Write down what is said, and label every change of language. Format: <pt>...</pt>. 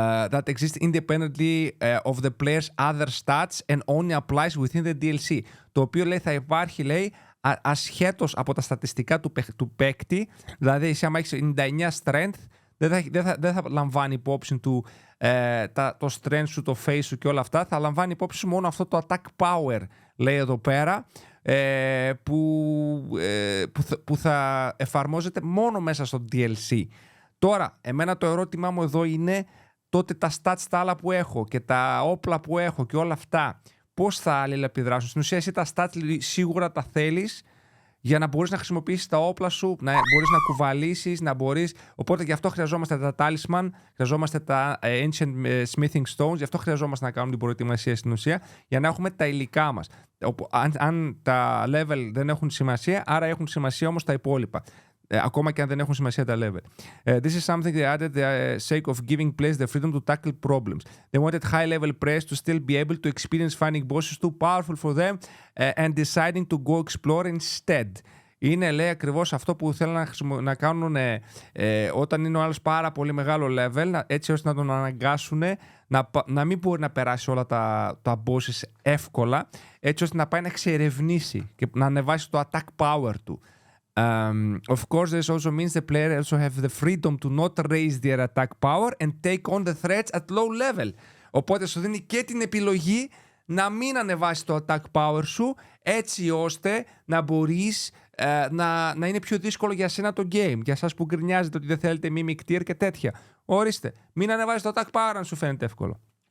<en>that exists independently of the player's other stats and only applies within the DLC.</en> <el>Το οποίο λέει θα υπάρχει, λέει, ασχέτως από τα στατιστικά του παίκτη. Δηλαδή, εσύ άμα έχεις 99 strength, δεν θα λαμβάνει υπόψη του το strength σου, το face σου και όλα αυτά. Θα λαμβάνει υπόψη σου μόνο αυτό το attack power, λέει εδώ πέρα, που θα εφαρμόζεται μόνο μέσα στο DLC. Τώρα, εμένα το ερώτημά μου εδώ είναι τότε τα stats τα άλλα που έχω και τα όπλα που έχω και όλα αυτά, πώς θα αλληλεπιδράσουν. Στην ουσία, εσύ τα stats σίγουρα τα θέλεις για να μπορείς να χρησιμοποιήσεις τα όπλα σου, να μπορείς να κουβαλήσεις, να μπορείς... Οπότε γι' αυτό χρειαζόμαστε τα talisman, χρειαζόμαστε τα ancient smithing stones, γι' αυτό χρειαζόμαστε να κάνουμε την προετοιμασία στην ουσία, για να έχουμε τα υλικά μας. Αν τα level δεν έχουν σημασία, άρα έχουν σημασία όμως τα υπόλοιπα. Ακόμα και αν δεν έχουν σημασία τα level.</el> <en>This is something they added the sake of giving players the freedom to tackle problems. They wanted high-level players to still be able to experience finding bosses too powerful for them and deciding to go explore instead.</en> <el>Είναι, λέει, ακριβώς αυτό που θέλουν να κάνουν όταν είναι ο άλλος πάρα πολύ μεγάλο level, έτσι ώστε να τον αναγκάσουν να μην μπορεί να περάσει όλα τα bosses εύκολα, έτσι ώστε να πάει να εξερευνήσει και να ανεβάσει το attack power του.</el> <en>Of course, this also means the player also have the freedom to not raise their attack power and take on the threats at low level.</en> <el>Οπότε σου δίνει και την επιλογή να μην ανεβάσει το attack power σου, έτσι ώστε να μπορείς να είναι πιο δύσκολο για σένα το game. Για εσάς που γκρινιάζετε ότι δεν θέλετε mimic tier και τέτοια. Ορίστε, μην ανεβάζεις το attack power αν σου φαίνεται εύκολο.</el>